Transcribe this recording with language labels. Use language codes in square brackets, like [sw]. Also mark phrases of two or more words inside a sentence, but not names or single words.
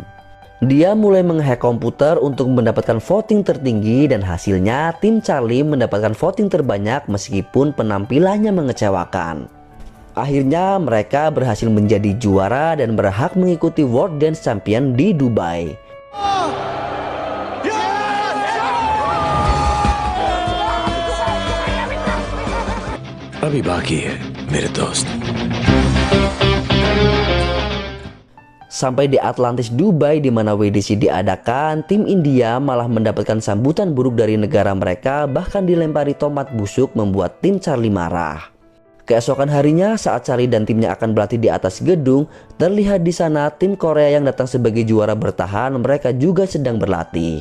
[id] Dia mulai menghack komputer untuk mendapatkan voting tertinggi dan hasilnya tim Charlie mendapatkan voting terbanyak meskipun penampilannya mengecewakan. Akhirnya mereka berhasil menjadi juara dan berhak mengikuti World Dance Champion di Dubai. [hi] अभी बाकी है मेरे दोस्त. [id] Sampai di Atlantis Dubai di mana WDC diadakan, tim India malah mendapatkan sambutan buruk dari negara mereka, bahkan dilempari tomat busuk membuat tim Charlie marah. Keesokan harinya saat Charlie dan timnya akan berlatih di atas gedung, terlihat di sana tim Korea yang datang sebagai juara bertahan, mereka juga sedang berlatih.